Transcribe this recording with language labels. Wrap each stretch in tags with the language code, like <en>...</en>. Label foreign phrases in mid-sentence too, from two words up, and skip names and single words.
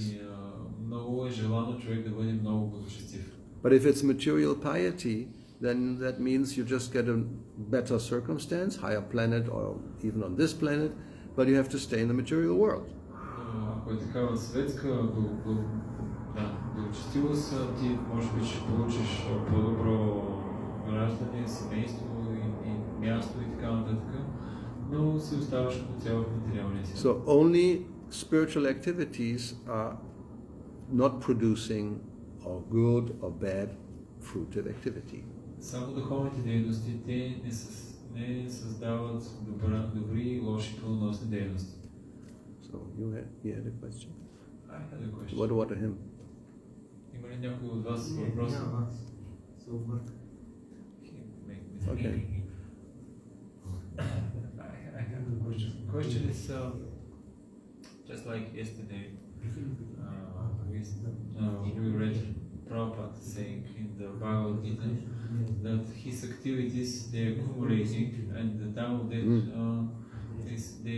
<bg>Много е желано човек да бъде много благочестив.</bg> <en>But if it's material piety, then that means you just get a better circumstance, higher planet, or even on this planet, but you have to stay in the material world.</en> <bg>Ако е такава светска благочестивост, ти може би ще получиш по-добро раждане, семейство и място и така нататък, но си оставаш като цяло в материалния свят.</bg> <en>So only spiritual activities are not producing or good or bad fruitive activity.</en> <bg>Само духовните дейности те не създават добри и лоши плодоносни дейности.</bg> <en>So you had a question? I had a question. What to him?</en> <bg>Има ли някой от вас въпрос?</bg> <en>Okay. I have a question. Question is just like yesterday. We read Prabhupada saying in the Bhagavad Gita that his activities they are accumulating, and the time of death they</en>